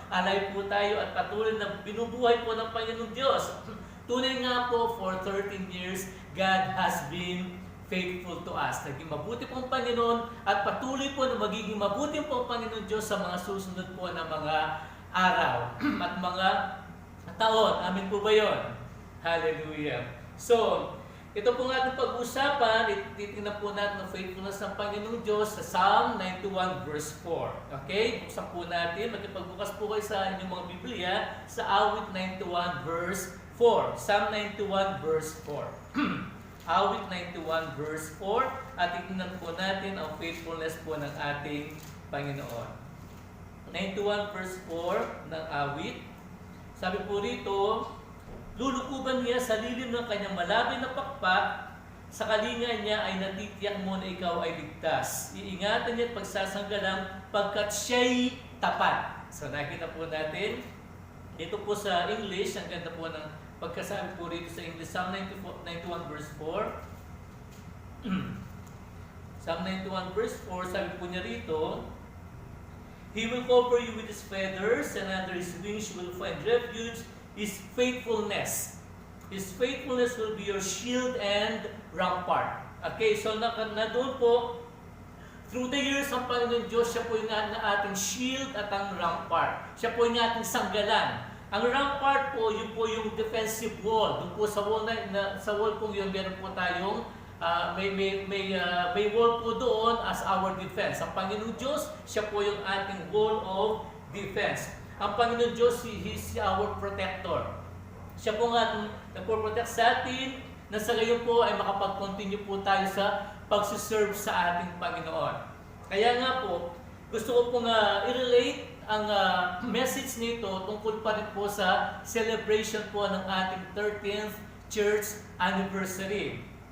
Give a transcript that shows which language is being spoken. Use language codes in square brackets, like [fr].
[tl] Alive po tayo at patuloy na binubuhay po ng Panginoong Diyos. Tunay nga po, [en] for 13 years, God has been faithful to us. [tl] Naging mabuti pong Panginoon at patuloy po na magiging mabuti pong Panginoon Diyos sa mga susunod po na mga araw at mga taon. Amin po ba yun? Hallelujah. So, ito pong ating pag-usapan, titingnan po natin ang faithfulness ng Panginoong Diyos sa Psalm 91 verse 4. Okay? Buksan po natin, magpagbukas po kayo sa inyong mga Biblia sa Awit 91 verse 4. Psalm 91 verse 4. Awit 91 verse 4 at tingnan po natin ang faithfulness po ng ating Panginoon. 91 verse 4 ng awit. Sabi po rito, lulukuban niya sa lilim ng kanyang malabay na pakpak, sa kalinga niya ay natitiyak mo na ikaw ay ligtas. Iingatan niya at pagsasanggalang pagkat siya'y tapat. So nakita po natin, ito po sa English, ang ganda po ng pagkasabi po rito sa English, Psalm 91 verse 4. [en] Psalm 91 verse 4, [tl] sabi po niya rito, [en] He will cover you with His feathers, and under His wings you will find refuge. His faithfulness will be your shield and rampart. [tl] Okay, so na doon po, [en] through the years, [tl] ang Panginoon Diyos, siya po yung ating shield at ang rampart. Siya po yung ating sanggalan. Ang rampart po, yun po yung defensive wall. Doon po sa wall sa wall po yun, meron po tayong may wall po doon [en] as our defense. [tl] Ang Panginoon Diyos, siya po yung ating [en] wall of defense. [tl] Ang Panginoon Diyos, [en] He is our protector. [tl] Siya po nga nagpo-protect sa atin, na sa gayon po ay makapag-continue po tayo sa pagsiserve sa ating Panginoon. Kaya nga po, gusto ko pong i-relate ang message nito tungkol pa rin po sa celebration po ng ating 13th church anniversary.